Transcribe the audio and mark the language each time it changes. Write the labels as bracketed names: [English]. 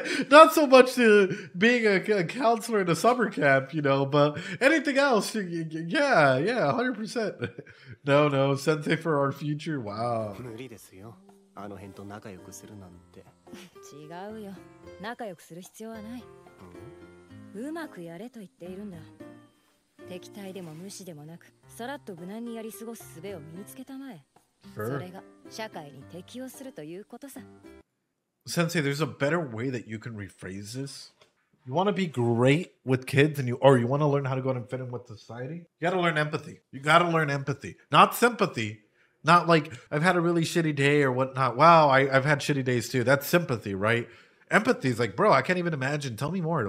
[English] Not so much to being a counselor in a summer camp, you know, but anything else, yeah, 100%. No, Sensei for our future. Wow. [Japanese] 無理ですよ。あの辺と仲良くするなんて。違うよ。仲良くする必要はない。うまくやれと言っているんだ。敵対でも無視でもなく、さらっと無難にやり過ごす術を身につけたまえ。それが社会に適応するということさ。 [English] Sensei, there's a better way that you can rephrase this. You want to be great with kids you want to learn how to go and fit in with society? You got to learn empathy. You got to learn empathy. Not sympathy. Not like, I've had a really shitty day or whatnot. Wow, I've had shitty days too. That's sympathy, right? Empathy is like, bro, I can't even imagine. Tell me more.